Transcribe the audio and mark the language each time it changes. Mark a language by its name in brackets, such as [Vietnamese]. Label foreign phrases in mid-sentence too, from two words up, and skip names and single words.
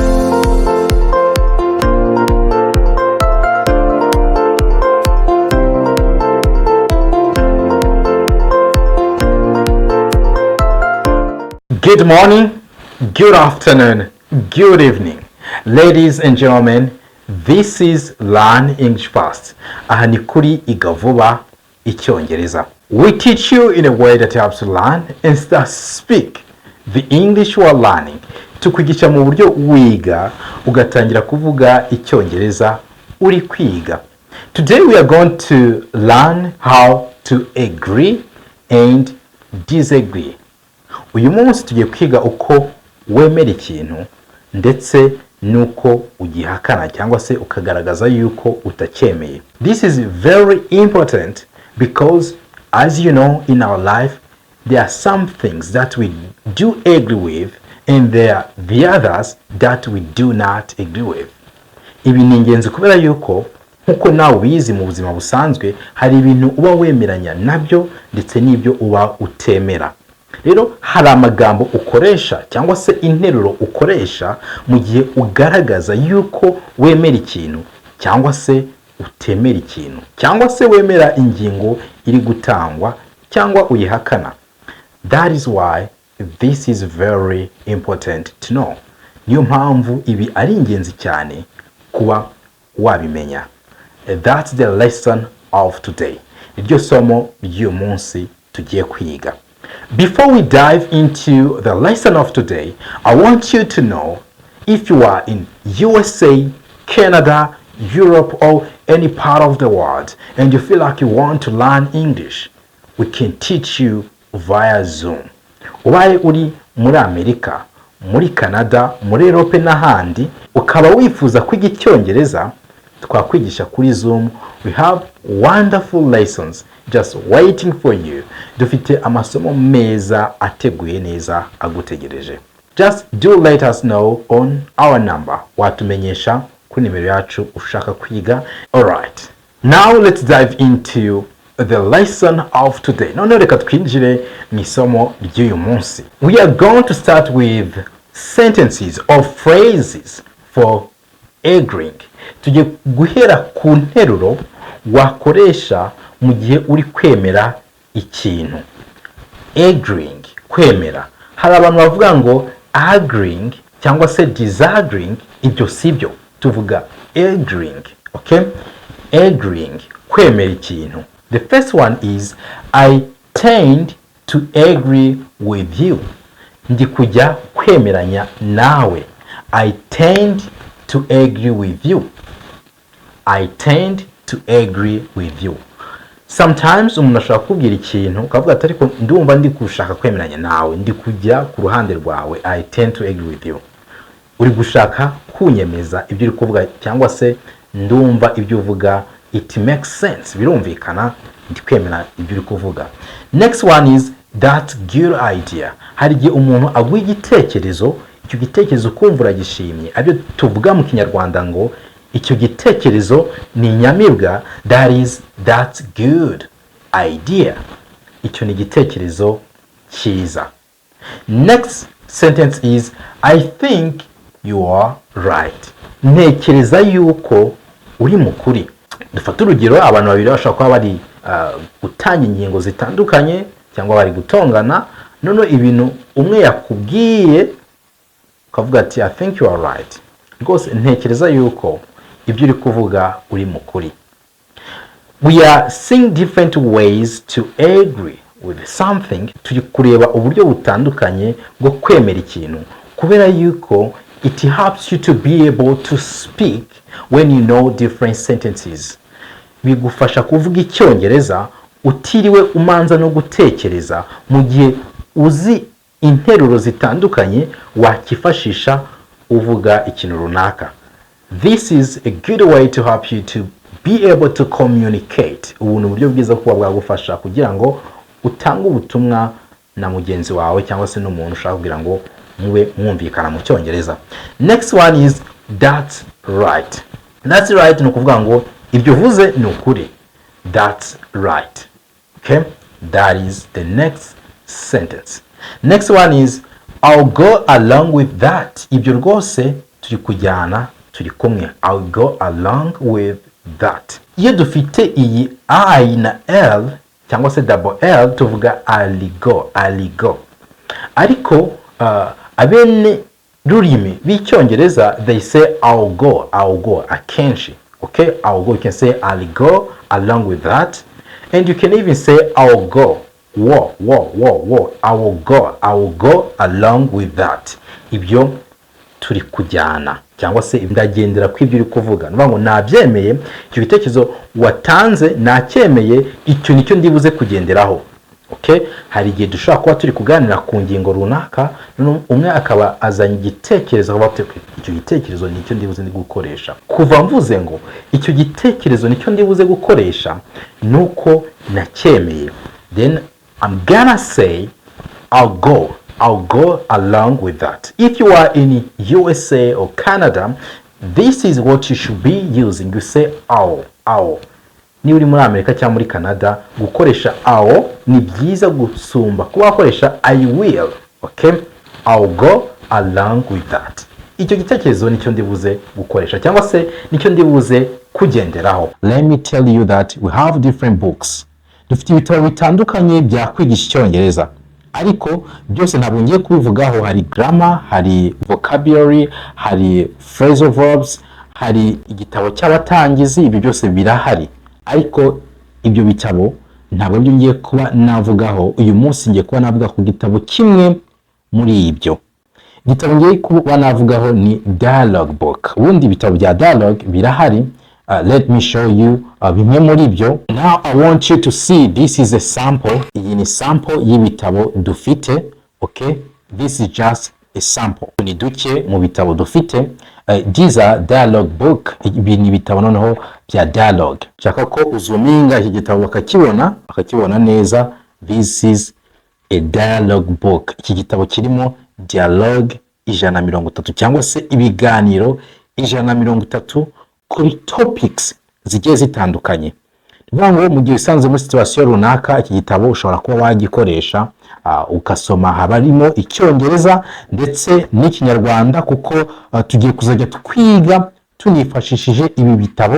[English] Good morning, good afternoon, good evening. Ladies and gentlemen, this is Learn English Fast. [Kinyarwanda] Aha ni kuri IGA VUBA ICYONGEREZA. [English] We teach you in a way that helps to learn and start speak the English you are learning. [Kinyarwanda] Tukwigisha mu buryo wiga ugatangira kuvuga Icyongereza uri kwiga. [English] Today we are going to learn how to agree and disagree. [Kinyarwanda] Uyu munsi tugiye kwiga uko wemera ikintu ndetse nuko ugihakana cyangwa se ukagaragaza yuko utacyemeye. [English] This is very important because as you know in our life there are some things that we do agree with and there are the others that we do not agree with. [Kinyarwanda] Ibi ni ingenzi kubera yuko nkuko nawe ubizi mu buzima busanzwe hari ibintu uba wemeranya nabyo ndetse n'ibyo uba utemera. Rero hari amagambo ukoresha cyangwa se interuro ukoresha mu gihe ugaragaza yuko wemera ikintu cyangwa se utemera ikintu cyangwa se wemera ingingo iri gutangwa cyangwa uyihakana. [English] That is why this is very important to know. [Kinyarwanda] Niyo mpamvu ibi ari ingenzi cyane kuba wabimenya. [English] That's the lesson of today. [Kinyarwanda] Iryo somo ry'uyu munsi tugiye kwiga. [English] Before we dive into the lesson of today, I want you to know if you are in USA, Canada, Europe, or any part of the world and you feel like you want to learn English, we can teach you via Zoom. [Kinyarwanda] Ubaye uri muri Amerika, muri Canada, muri Europe n'ahandi, ukaba wifuza kwiga Icyongereza, twakwigisha kuri Zoom. [English] We have wonderful lessons just waiting for you. [Kinyarwanda] Dufite amasomo meza ateguye neza agutegereje. [English] Just do let us know on our number. [Kinyarwanda] Watumenyesha kuri nimero yacu ushaka kwiga. [English] Alright. Now let's dive into the lesson of today. [Kinyarwanda] None reka twinjire mu isomo ry'uyu munsi. [English] We are going to start with sentences or phrases for agreeing. [Kinyarwanda] Tugiye guhera ku nteruro wakoresha mu gihe uri kwemera ikintu. [English] Agreeing, kwemera. [Kinyarwanda] Hari abantu bavuga ngo agreeing cyangwa se disagreeing, ibyo sibyo. [English] Tuvuga agreeing, okay? [Kinyarwanda] Agreeing, kwemera ikintu. [English] The first one is I tend to agree with you. [Kinyarwanda] Ndi kujya kwemeranya nawe. [English] I tend to agree with you. I tend to agree with you. [Kinyarwanda] Sometimes umuntu ashaka kubwira ikintu ukavuga ati ariko ndumva ndi gushaka kwemeranya nawe, ndi kujya ku ruhande rwawe. [English] I tend to agree with you. [Kinyarwanda] Uri gushaka kunyemeza ibyo uri kuvuga cyangwa se ndumva ibyo uvuga, [English] it makes sense, [Kinyarwanda] birumvikana, ndi kwemera ibyo uri kuvuga. [English] Next one is that good idea. [Kinyarwanda] Hari igihe umuntu aguha igitekerezo, icyo gitekerezo kumva uragishimye, abyo tuvuga mu Kinyarwanda ngo icyo gitekerezo ni nyamibwa. [English] That's good idea. [Kinyarwanda] Icyo ni igitekerezo cyiza. [English] Next sentence is I think you are right. [Kinyarwanda] Ntekereza yuko uri mukuri. Dufata urugero, abantu babiri bashaka kuba bari gutanga ingingo zitandukanye cyangwa bari gutongana, none ibintu umwe yakubwiye ukavuga ati [English] I think you are right. [Kinyarwanda] Rwose ntekereza yuko ibyo uri kuvuga uri mukuri. [English] We are seeing different ways to agree with something. [Kinyarwanda] Turi kureba uburyo butandukanye bwo kwemera ikintu kubera yuko [English] it helps you to be able to speak when you know different sentences. [Kinyarwanda] Bigufasha kuvuga Icyongereza utiriwe umanza no gutekereza mu gihe uzi interuro zitandukanye wakifashisha uvuga ikintu runaka. [English] This is a good way to help you to be able to communicate. [Kinyarwanda] Ubu ni uburyo bwiza kuba bwagufasha kugira ngo utange ubutumwa na mugenzi wawe cyangwa se n'umuntu ushaka kugira ngo mube mwumvikana mu Cyongereza. [English] Next one is that's right. [Kinyarwanda] That's right ni ukuvuga ngo ibyo uvuze ni ukuri. [English] That's right. Okay? That is the next sentence. Next one is I'll go along with that. [Kinyarwanda] Ibyo rwose turi kujyana, turi kumwe. [English] I'll go along with that. [Kinyarwanda] Iyo dufite iyi I na L cyangwa se [English] double L [Kinyarwanda] tuvuga [English] I'll go. [Kinyarwanda] Ariko abene rurimi b'icyongereza [English] they say I'll go [Kinyarwanda] akenshi. [English] Okay, I'll go, you can say I'll go along with that, and you can even say I'll go I will go along with that. [Kinyarwanda] Ibyo turi kujyana cyangwa se ndagendera kw'ibyo uri kuvuga. Nuvuga ngo nabyemeye icyo gitekerezo watanze, nacyemeye, icyo nicyo ndibuze kugenderaho. Okay, hari igihe dushobora kuba turi kuganira ku ngingo runaka, umwe akaba azanye igitekerezo avuga icyo gitekerezo nicyo ndibuze gukoresha. Kuva mvuze ngo icyo gitekerezo nicyo ndibuze gukoresha nuko nacyemeye, [English] then I'm gonna say I'll go along with that. If you are in USA or Canada, this is what you should be using. You say I'll. [Kinyarwanda] Ni uri muri Amerika cyangwa muri Canada, gukoresha I'll ni byiza gusumba kuba wakoresha [English] I will. Okay, I'll go along with that. [Kinyarwanda] Icyo gitekerezo nicyo ndibuze gukoresha cyangwa se nicyo ndibuze kugenderaho. [English] Let me tell you that we have different books. [Kinyarwanda] Dufite ibitabo bitandukanye bya kwigisha Icyongereza, ariko byose ntabwo ngiye kubivugaho. Hari grammar, hari vocabulary, hari [English] phrasal verbs, [Kinyarwanda] hari igitabo cy'abatangizi. Ibyo byose birahari, ariko ibyo bitabo ntabwo byo ngiye kuba navugaho. Uyu munsi ngiye kuba navuga ku gitabo kimwe muri ibyo. Igitabo ngiye kuba navugaho ni [English] dialogue book. [Kinyarwanda] Ubundi ibitabo bya dialogue birahari. [English] Let me show you [Kinyarwanda] bimwe muri ibyo. [English] Now I want you to see, this is a sample. [Kinyarwanda] Iyi ni sample y'ibitabo dufite. [English] Okay, this is just a sample. [Kinyarwanda] Ni duke mu bitabo dufite. [English] These are dialogue book. [Kinyarwanda] Ibi ni ibitabo noneho bya dialogue. Shaka ko uzuminga iki gitabo bakakibona neza. [English] This is a dialogue book. [Kinyarwanda] Iki gitabo kirimo dialogue 130 cyangwa se ibiganiro 130 kuri topics zigiye zitandukanye. Ngo mu gihe usanze muri situation runaka, iki gitabo ushobora kuba wagikoresha ukasoma. Habarimo Icyongereza ndetse n'Ikinyarwanda, kuko tugiye kuzajya twiga tunifashishije ibi bitabo.